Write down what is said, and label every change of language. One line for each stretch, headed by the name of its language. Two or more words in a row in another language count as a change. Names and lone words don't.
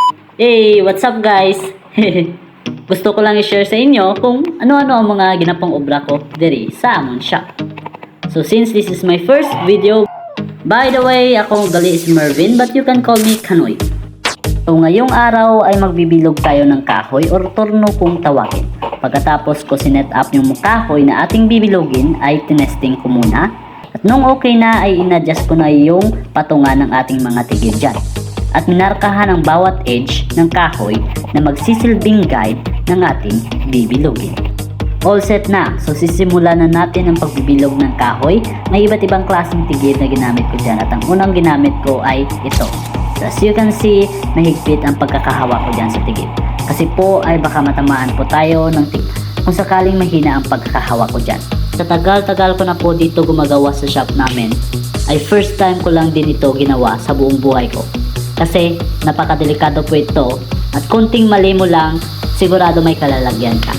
English: Hey, what's up guys?
Hiligaynon: Gusto ko lang i-share sa inyo kung ano-ano ang mga ginapang obra ko diri sa amon shop.
English: So since this is my first video, by the way,
Hiligaynon: ako gali
English: is Mervin but you can call me Kanoy.
Filipino: So ngayong araw ay magbibilog tayo ng kahoy or torno kung tawagin. Pagkatapos ko sinet up yung kahoy na ating bibilogin ay tinesting ko muna. At nung okay na ay inadjust ko na yung patungan ng ating mga tigil dyan. At minarkahan ang bawat edge ng kahoy na magsisilbing guide ng ating bibilogin.
English: All set
Filipino: na, so sisimulan na natin ang pagbibilog ng kahoy. May iba't ibang klaseng tigil na ginamit ko dyan at ang unang ginamit ko ay ito.
English: So as you can see,
Filipino: mahigpit ang pagkakahawa ko dyan sa tigil. Kasi po ay baka matamaan po tayo ng tigil kung sakaling mahina ang pagkakahawa ko dyan. Sa tagal-tagal ko na po dito gumagawa sa shop namin, ay
English: first time
Filipino: ko lang din ito ginawa sa buong buhay ko. Kasi napakadelikado po ito at kunting mali mo lang, sigurado may kalalagyan ka.